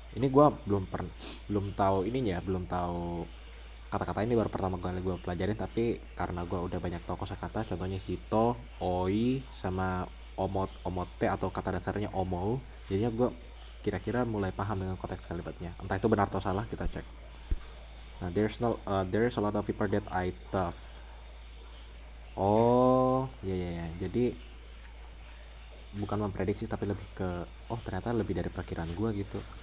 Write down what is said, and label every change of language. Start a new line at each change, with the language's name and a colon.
Indonesian: Ini gue belum tahu ininya, belum tahu kata-kata ini, baru pertama kali gue pelajarin. Tapi karena gue udah banyak tahu kosakata, contohnya hito, oi, sama omote atau kata dasarnya omo, jadinya gue kira-kira mulai paham dengan konteks kalimatnya. Entah itu benar atau salah, kita cek.
English: Nah, there's a lot of people that I love.
Indonesian: Oh, ya. Jadi bukan memprediksi tapi lebih ke ternyata lebih dari perkiraan gue gitu.